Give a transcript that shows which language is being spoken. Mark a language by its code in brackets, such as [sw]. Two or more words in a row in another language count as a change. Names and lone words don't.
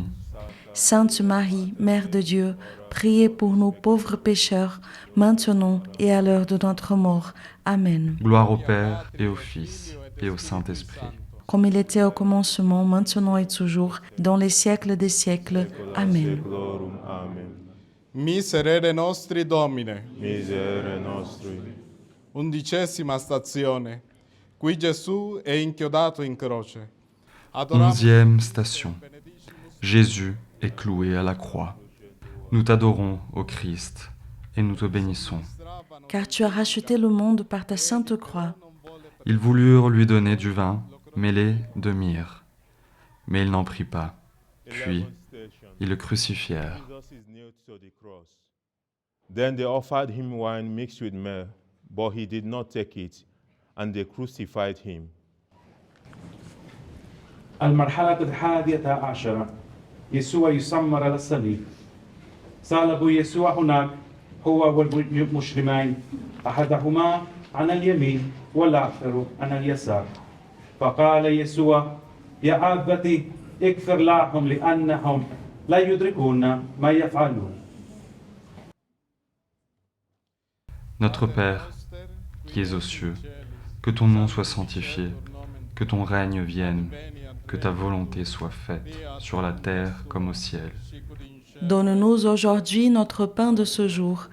[fr] Sainte Marie, Mère de Dieu, priez pour nous pauvres pécheurs, maintenant et à l'heure de notre mort. Amen. Gloire au Père et au Fils et au Saint-Esprit. Comme il était au commencement, maintenant et toujours, dans les siècles des siècles. Amen. [la] Seclorum. Amen. Miserere nostri Domine. Miserere nostri. [it] 11ª stazione. Qui Gesù è inchiodato in croce. Adoramos [fr] 11e station. Jésus est cloué à la croix. Nous t'adorons, ô Christ, et nous te bénissons. Car tu as racheté le monde par ta sainte croix. Ils voulurent lui donner du vin mêlé de myrrhe, mais il n'en prit pas. Puis, ils le crucifièrent. [en] Jesus is nailed to the cross. Then they offered him wine mixed with myrrh, but he did not take it, and they crucified him. [ar] المرحلة 11 يسوع يسمر على الصليب. صلبوا يسوع هناك هو والمجرمين، أحدهما عن اليمين والآخر عن اليسار. فقال يسوع: يا أبتي اغفر لهم لأنهم لا يدركون ما يفعلون. [fr] Notre Père, qui es aux cieux, que ton nom soit sanctifié, que ton règne vienne, que ta volonté soit faite, sur la terre comme au ciel. Donne-nous aujourd'hui notre pain de ce jour.